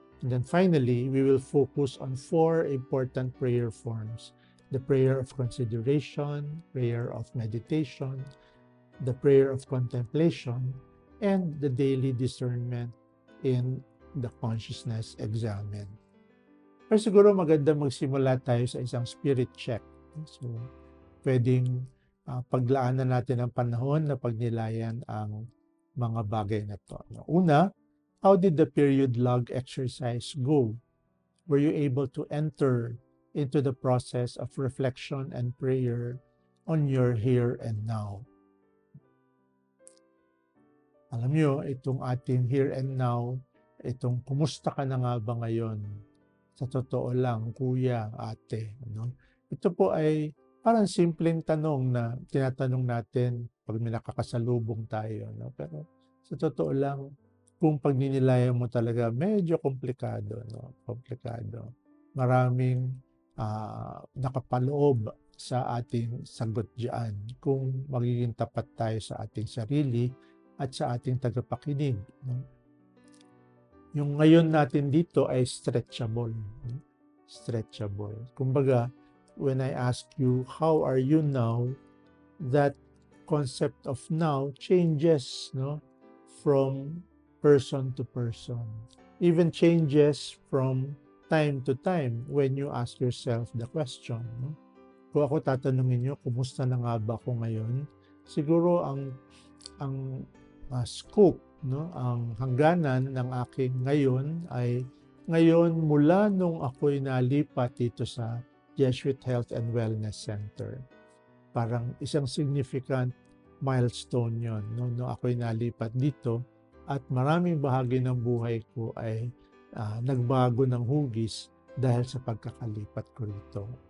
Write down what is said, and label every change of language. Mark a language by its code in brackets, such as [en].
[en] And then finally, we will focus on 4 important prayer forms: the prayer of consideration, prayer of meditation, the prayer of contemplation, and the daily discernment in the consciousness examen. [tl] Pero siguro maganda magsimula tayo sa isang spirit check. So, pwedeng paglaanan natin ang panahon na pagnilayan ang mga bagay na to. [en] Una, how did the period log exercise go? Were you able to enter into the process of reflection and prayer on your here and now? [tl] Alam nyo, itong ating [en] here and now, [tl] itong kumusta ka na nga ba ngayon? Sa totoo lang, kuya, ate, no? Ito po ay parang simpleng tanong na tinatanong natin pag may nakakasalubong tayo, no? Pero sa totoo lang, kung pagninilayan mo talaga, medyo komplikado, no? Komplikado. Maraming nakapaloob sa ating sagot diyan kung magiging tapat tayo sa ating sarili at sa ating tagapakinig, no? Yung ngayon natin dito ay stretchable, no? Stretchable. [en] Kumbaga, when I ask you, how are you now, that concept of now changes, no, from person to person. Even changes from time to time when you ask yourself the question, no? [tl] Kung ako tatanungin nyo, kumusta na nga ba ako ngayon? Siguro ang scope, no, ang hangganan ng aking ngayon ay ngayon mula nung ako'y nalipat dito sa Jesuit Health and Wellness Center. Parang isang [en] significant milestone [tl] yon, no, nung ako'y nalipat dito at maraming bahagi ng buhay ko ay nagbago ng hugis dahil sa pagkakalipat ko rito.